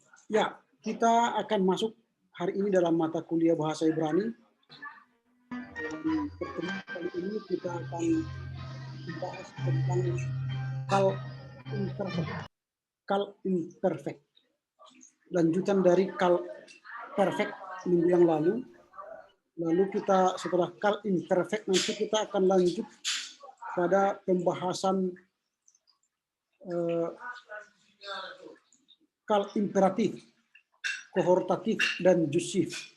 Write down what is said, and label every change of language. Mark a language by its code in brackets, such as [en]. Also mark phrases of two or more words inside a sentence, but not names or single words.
[id] Ya, kita akan masuk hari ini dalam mata kuliah bahasa Ibrani. Dan pertemuan kali ini kita akan membahas tentang kal imperfect. Kal imperfect. Lanjutan dari kal perfect minggu yang lalu. Lalu kita setelah kal imperfect nanti kita akan lanjut pada pembahasan kal imperatif, kohortatif, dan jusif.